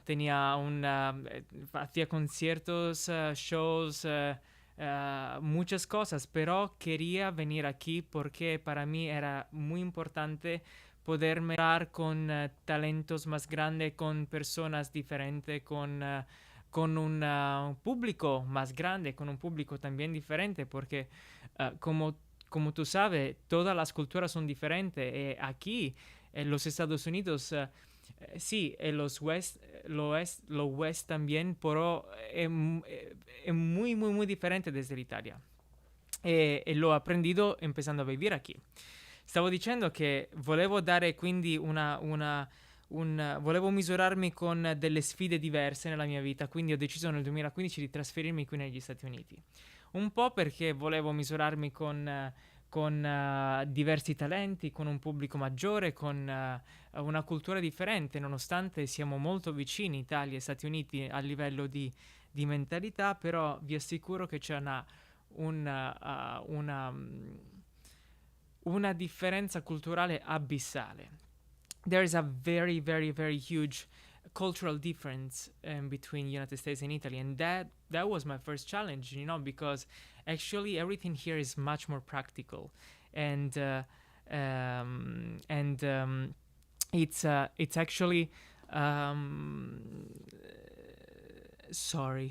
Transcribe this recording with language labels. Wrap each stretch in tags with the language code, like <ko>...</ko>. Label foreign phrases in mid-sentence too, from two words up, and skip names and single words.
<es>Hacía conciertos, shows, muchas cosas, pero quería venir aquí porque para mí era muy importante poderme hablar con talentos más grandes, con personas diferentes, con un público más grande, con un público también diferente, porque como tú sabes, todas las culturas son diferentes. Aquí, en los Estados Unidos, sí, en lo West también, pero es muy differente desde l'Italia.</es> <it>E l'ho</it> <es>aprendido empezando a vivere aquí.</es> <it>Stavo dicendo che volevo dare quindi volevo misurarmi con delle sfide diverse nella mia vita, quindi ho deciso nel 2015 di trasferirmi qui negli Stati Uniti. Un po' perché volevo misurarmi con diversi talenti, con un pubblico maggiore, con una cultura differente, nonostante siamo molto vicini, Italia e Stati Uniti, a livello di mentalità, però vi assicuro che c'è una differenza culturale abissale.</it> <en>There is a very huge cultural difference between United States and Italy, and that was my first challenge, because actually everything here is much more practical, and it's actually sorry.</en>